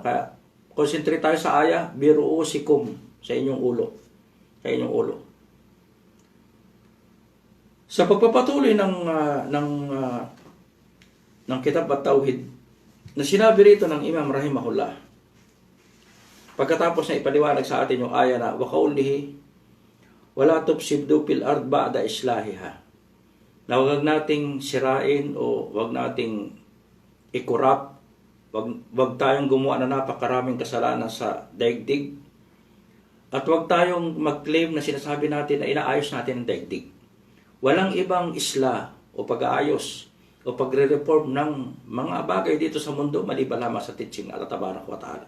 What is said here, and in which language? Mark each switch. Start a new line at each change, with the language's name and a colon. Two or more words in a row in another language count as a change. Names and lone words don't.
Filipino: Kaya concentrate tayo sa aya, biruusikum, sa inyong ulo. Sa pagpapatuloy ng Kitab at-Tauhid, na sinabi rito ng Imam rahimahullah, pagkatapos na ipaliwanag sa atin yung aya na
Arabic: وقوله ولا تفسدوا في الأرض بعد إصلاحها,
Filipino: na huwag nating sirain o huwag nating i-corrupt, huwag tayong gumawa na napakaraming kasalanan sa daigdig, at huwag tayong mag-claim na sinasabi natin na inaayos natin ang daigdig. Walang ibang isla o pag-aayos o pagre-reform ng mga bagay dito sa mundo maliban lamang sa teaching Allah
Arabic: تبارك وتعالى.